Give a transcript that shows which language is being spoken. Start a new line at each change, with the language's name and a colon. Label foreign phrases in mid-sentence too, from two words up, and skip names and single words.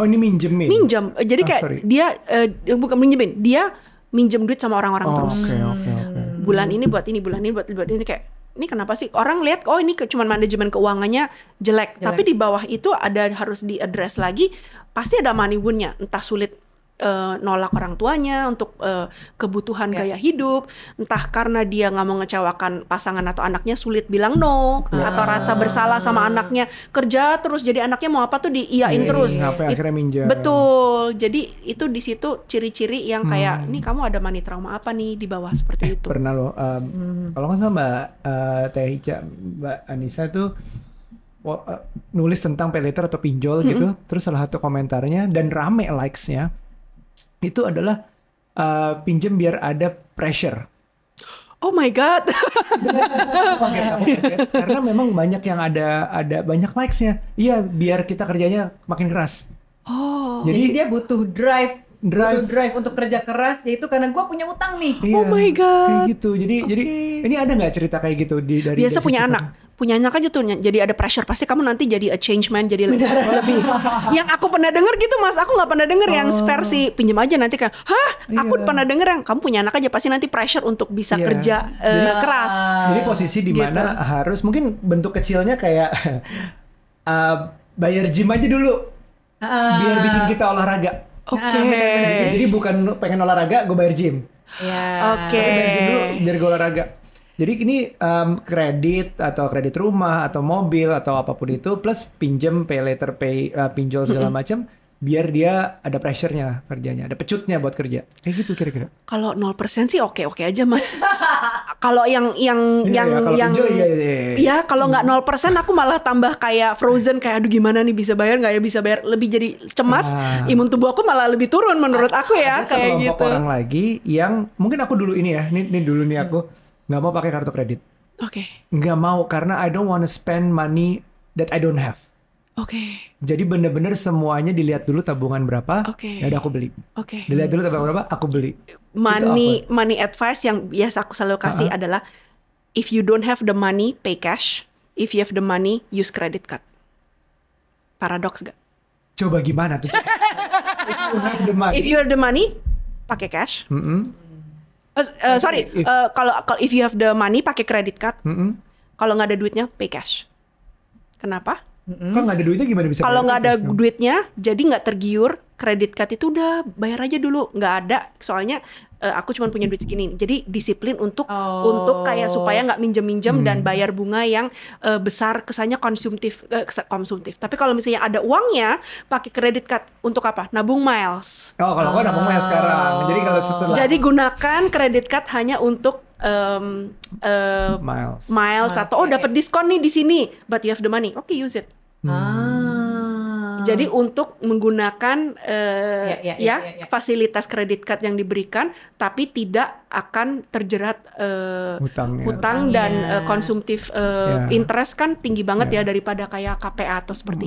Indonesian: ini minjem. Jadi kayak dia bukan minjemin, dia minjem duit sama orang-orang terus. Bulan ini buat ini, bulan ini buat ini kayak ini kenapa sih orang lihat oh ini cuma manajemen keuangannya jelek, tapi di bawah itu ada harus diaddress lagi, pasti ada
English: money wound-
Indonesian: nya, entah sulit nolak orang tuanya untuk kebutuhan gaya hidup, entah karena dia nggak mau ngecewakan pasangan atau anaknya sulit bilang no, atau rasa bersalah sama anaknya, kerja terus jadi anaknya mau apa tuh diiyain terus. Akhirnya minjem. Betul, jadi itu di situ ciri-ciri yang kayak nih kamu ada
English: money trauma
Indonesian: apa nih di bawah seperti itu. Pernah loh, kalau nggak salah Mbak Teh Ica, Mbak Anissa tuh nulis tentang
English: pay later
Indonesian: atau pinjol gitu, terus salah satu komentarnya dan rame likes-nya itu adalah pinjem biar ada pressure.
English: Oh my god.
Indonesian: Kaget. Karena memang banyak yang ada banyak likes-nya. Iya, biar kita kerjanya makin keras. Oh. Jadi dia butuh drive untuk kerja keras, yaitu karena gue punya utang nih. Iya,
English: oh my god.
Indonesian: Kayak gitu. Jadi ini ada nggak cerita kayak gitu dari biasa punya anak. Punya anak aja tuh jadi ada pressure, pasti kamu nanti jadi
English: a change man,
Indonesian: jadi lebih yang aku pernah denger gitu mas, aku nggak pernah denger yang versi pinjam aja nanti kan aku pernah denger yang kamu punya anak aja pasti nanti pressure untuk bisa kerja keras. Jadi posisi di mana harus mungkin bentuk kecilnya kayak bayar gym aja dulu biar bikin kita olahraga. Jadi bukan pengen olahraga gue bayar gym. Bayar gym dulu biar gue olahraga. Jadi ini kredit atau kredit rumah atau mobil atau apapun itu plus pinjam
English: pay later
Indonesian: pinjol segala macam biar dia ada pressure-nya kerjanya, ada pecutnya buat kerja. Kayak gitu kira-kira. Kalau 0% sih oke aja mas. Kalau yang kalau nggak 0% aku malah tambah kayak frozen, kayak aduh gimana nih bisa bayar nggak ya, bisa bayar, lebih jadi cemas. Imun tubuh aku malah lebih turun menurut aku ya. Ada kayak gitu. Orang lagi yang mungkin aku dulu ini ya, ini dulu nih aku nggak mau pakai kartu kredit. Nggak mau karena
English: I don't wanna spend money that I don't have.
Indonesian: Jadi bener-bener semuanya dilihat dulu tabungan berapa, ya udah aku beli. Dilihat dulu tabungan berapa, aku beli.
English: Money advice
Indonesian: yang biasa aku selalu kasih adalah
English: if you don't have the money, pay cash. If you have the money, use credit card.
Indonesian: Paradoks gak? Coba gimana tuh?
English: If you have the money,
Indonesian: pakai cash.
English: Kalau if you have the money pakai credit card.
Indonesian: Kalau nggak ada duitnya,
English: pay cash.
Indonesian: Kenapa? Kalau nggak ada duitnya gimana bisa? Kalau nggak ada bayar cash? duitnya, jadi nggak tergiur. Kredit card itu udah bayar aja dulu, nggak ada. Soalnya aku cuma punya duit segini. Jadi disiplin untuk kayak supaya nggak minjem-minjem dan bayar bunga yang besar, kesannya konsumtif. Tapi kalau misalnya ada uangnya, pakai kredit card untuk apa? Nabung miles. Oh, kalau aku nabung miles sekarang. Jadi kalau setelah Jadi gunakan kredit card hanya untuk miles atau dapat diskon nih di sini,
English: but you have the money. Okay, use it.
Indonesian: Jadi untuk menggunakan fasilitas kredit card yang diberikan, tapi tidak akan terjerat hutang dan konsumtif. Interest kan tinggi banget ya daripada kayak KPA atau seperti itu.